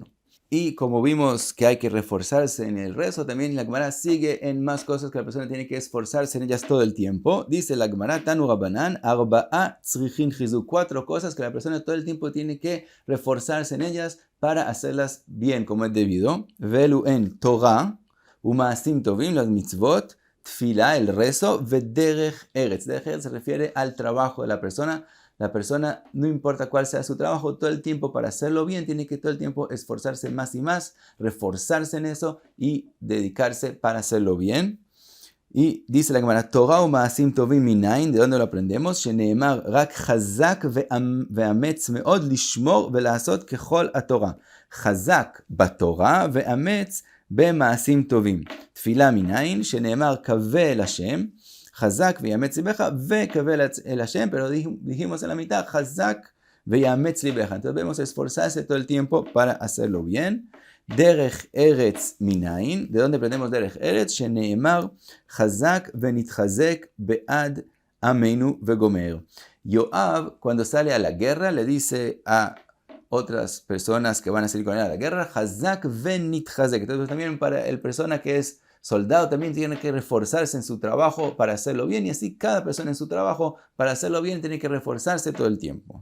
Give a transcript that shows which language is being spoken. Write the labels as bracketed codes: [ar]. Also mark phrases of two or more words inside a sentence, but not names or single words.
[es] Y como vimos que hay que reforzarse en el rezo, también la Gemara sigue en más cosas que la persona tiene que esforzarse en ellas todo el tiempo. Dice la Gemara, [he] תנו רבנן ארבעה צריכין חיזוק, [es] 4 cosas que la persona todo el tiempo tiene que reforzarse en ellas para hacerlas bien como es debido. [he] ואלו הן תורה ומעשים טובים, las mitzvot, Tfila, [es] el rezo, [he] ודרך ארץ. דרך ארץ [es] se refiere al trabajo de la persona. La persona, no importa cuál sea su trabajo, todo el tiempo para hacerlo bien, tiene que todo el tiempo esforzarse más y más, reforzarse en eso y dedicarse para hacerlo bien. Y dice la Gemara, [he] תורה ומעשים טובים מניין, [es] ¿de dónde lo aprendemos? [he] שנאמר רק חזק ואמץ מאד לשמור ולעשות ככל התורה. חזק בתורה ואמץ במעשים טובים. תפילה מניין, שנאמר קווה אל השם, חזק ויאמץ ליבך, וקווה אל השם, [es] pero dijimos en la mitad, [he] חזק ויאמץ ליבך. [es] Entonces debemos esforzarse todo el tiempo para hacerlo bien. [he] דרך ארץ מניין, [es] ¿de dónde aprendemos [he] דרך ארץ? שנאמר חזק ונתחזק בעד עמנו וגומר. [es] Yoab, cuando sale a la guerra, le dice a otras personas que van a salir con él a la guerra, [he] חזק ונתחזק. [es] Entonces también para el persona que es soldado también tiene que reforzarse en su trabajo para hacerlo bien, y así cada persona en su trabajo para hacerlo bien tiene que reforzarse todo el tiempo.